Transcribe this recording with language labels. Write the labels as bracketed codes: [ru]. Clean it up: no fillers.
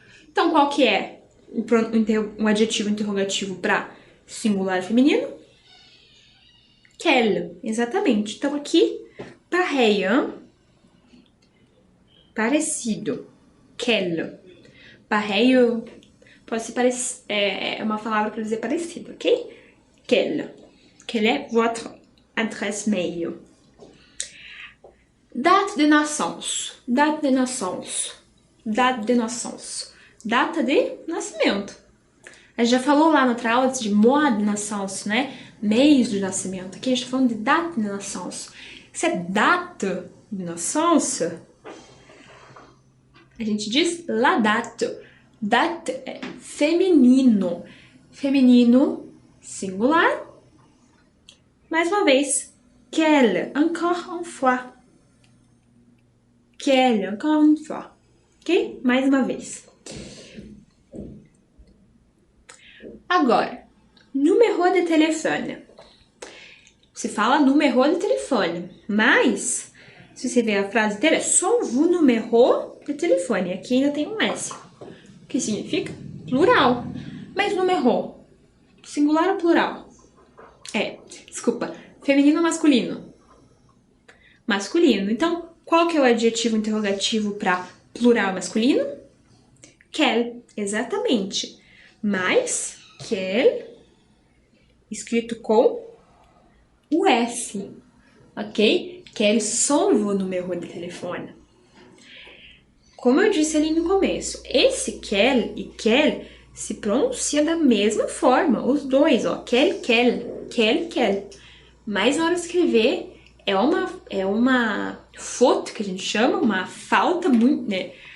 [pt] Então, qual que é um adjetivo interrogativo para singular feminino? Quel, exatamente. Então, aqui, pareil, parecido. Quel. Pareil pode ser é uma palavra para dizer parecido, ok? [fr] Quel. Quelle est votre adresse mail? Date de naissance. Date de naissance. Date de naissance. [pt] Data de nascimento. A gente já falou lá na outra aula de mois de naissance, né? Mês de nascimento. Aqui a gente está falando de date de naissance. Se é date de naissance, a gente diz la date. Date é feminino. Feminino, singular. Mais uma vez. [fr] Quelle, encore une fois. Quelle, encore une fois. Ok? [pt] Mais uma vez. Agora, numéro de telefone. Se fala numéro de telefone, mas se você ver a frase inteira, é só o numéro de telefone. Aqui ainda tem um S, que significa plural. Mas numéro, singular ou plural? Desculpa, feminino ou masculino? Masculino. Então, qual que é o adjetivo interrogativo para plural masculino? Quel, exatamente. Mas, quel, escrito com o S, ok? [fr] Quels sont vos numéros de telefone? [pt] Como eu disse ali no começo, esse quel e quel se pronuncia da mesma forma, os dois, ó, quel, quel. Mas na hora de escrever é uma faute que a gente chama, uma falta muito, né?